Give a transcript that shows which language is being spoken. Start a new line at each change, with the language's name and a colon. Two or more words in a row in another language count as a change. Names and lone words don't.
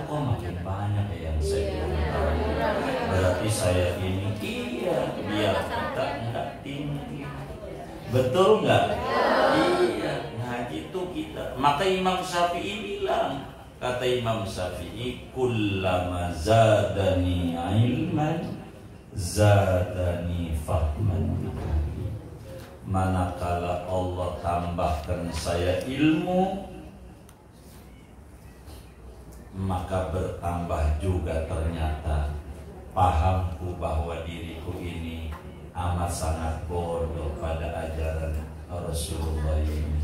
Indonesian: Kok makin banyak ya yang saya tahu. Berarti saya ini biar kita nggak tinggi. Betul nggak? Iya, ngaji tuh kita. Maka Imam Syafi'i bilang, kata Imam Syafi'i,
Arabic: كلما زادني علما زادني فهما.
Indonesian: Manakala Allah tambahkan saya ilmu, maka bertambah juga ternyata pahamku bahwa diriku ini amat sangat bodoh pada ajaran Rasulullah ini.